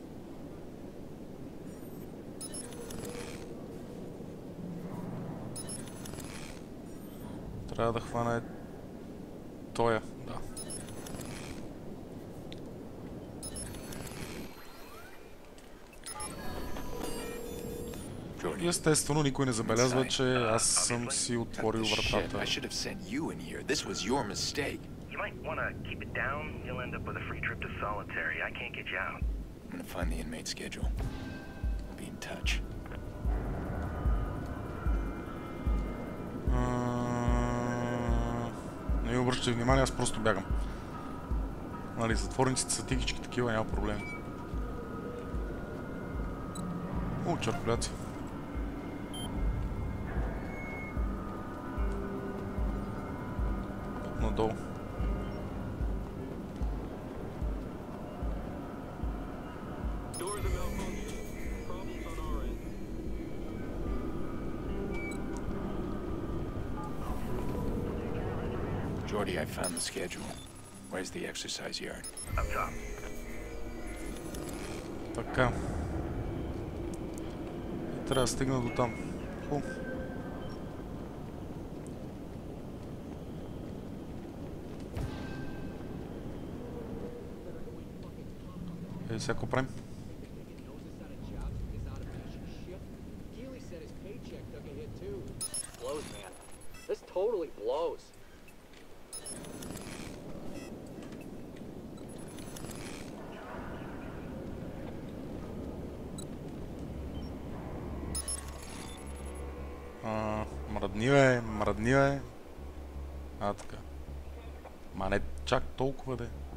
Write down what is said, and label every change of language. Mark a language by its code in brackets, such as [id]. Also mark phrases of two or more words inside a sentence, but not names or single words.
[bg] Трябва да хване тоя, да. И естествено никой не забелязва, че аз съм си отворил вратата. [en] You might want to keep it down. You'll end up with a free trip to solitary. I can't get you out. I'm gonna find the inmate schedule. I'll be in touch. [bg] Не обръщай внимание, аз просто бягам. Нали, затворниците са тихички такива, няма проблеми. Хубаво, черпляци. Надолу. [en] Jordy, I found the schedule. Where's the exercise yard? Up top. [bg] Така. И трябва да стигна до там. Хубаво. Ей, всяко правим. [en] Blows, man. This totally blows. [bg] Мръдни бе. Така. Ма не чак толкова де.